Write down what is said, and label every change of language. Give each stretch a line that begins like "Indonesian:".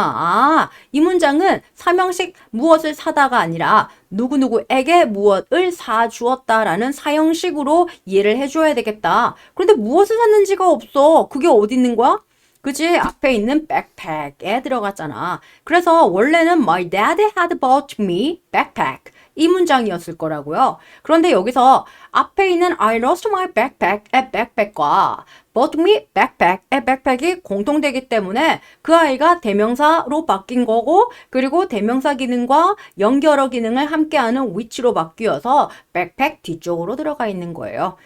Korean: 아, 이 문장은 사명식 무엇을 사다가 아니라 누구누구에게 무엇을 사주었다라는 사형식으로 이해를 해줘야 되겠다. 그런데 무엇을 샀는지가 없어. 그게 어디 있는 거야? 그지? 앞에 있는 backpack에 들어갔잖아.
English: 그래서 원래는 My dad had bought me backpack.
Korean: 이 문장이었을 거라고요. 그런데 여기서 앞에 있는
English: I lost my backpack
Korean: 의 backpack과
English: bought me backpack
Korean: 의 backpack이 공통되기 때문에 그 아이가 대명사로 바뀐 거고 그리고 대명사 기능과 연결어 기능을 함께하는 which로 바뀌어서 backpack 뒤쪽으로 들어가 있는 거예요.